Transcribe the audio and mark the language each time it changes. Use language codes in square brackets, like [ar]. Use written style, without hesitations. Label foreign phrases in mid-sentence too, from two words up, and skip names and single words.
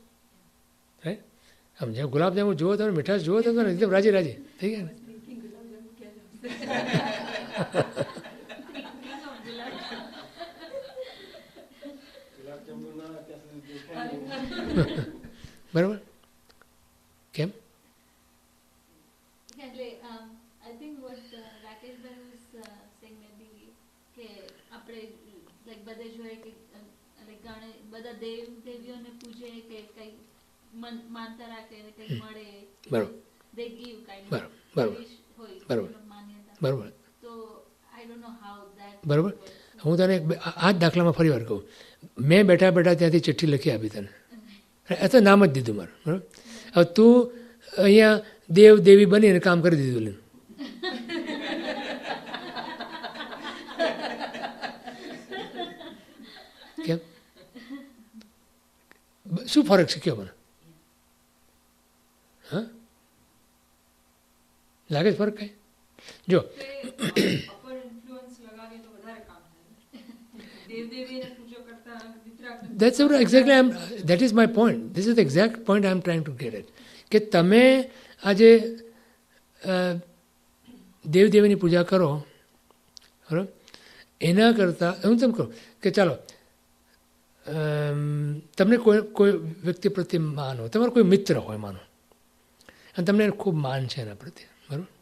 [gu] હે આમ જ્યાં ગુલાબજાંબુ જુઓ તમે, મીઠાશ જુઓ તમે, એકદમ રાજી રાજી થઈ ગયા ને. બરાબર? કેમ? એટલે [en] I think what રાકેશભાઈ was saying maybe [gu] કે આપણે like બધે જોઈએ કે like બધા દેવ દેવીઓને પૂજે કે કઈ માનતા રાખે કઈ મળે, બરાબર, [en] they give kind of [gu] બરાબર, બરાબર, હોય બરાબર, માન્યતા. બરાબર, [en] તો I don't know how that [gu] બરાબર. હું તને આ જ દાખલામાં ફરી વાર કહું. મેં બેઠા બેઠા ત્યાંથી ચિઠ્ઠી લખી આપી તને, એ તો નામ જ દીધું મારું. બરાબર. હવે તું અહીંયા દેવ દેવી બનીને કામ કરી દીધું લઈને. કેમ? શું ફરક છે? કયો મને. હા, લાગે છે ફરક કઈ? [en] જો that's exactly that is my point. This is the exact point I am trying to get at. [gu] કે તમે આજે દેવદેવીની પૂજા કરો, બરાબર, એના કરતાં હું તેમ કહું કે ચાલો તમને કોઈ વ્યક્તિ પ્રત્યે માનો, તમારો કોઈ મિત્ર હોય માનો, અને તમને ખૂબ માન છે એના પ્રત્યે, બરાબર,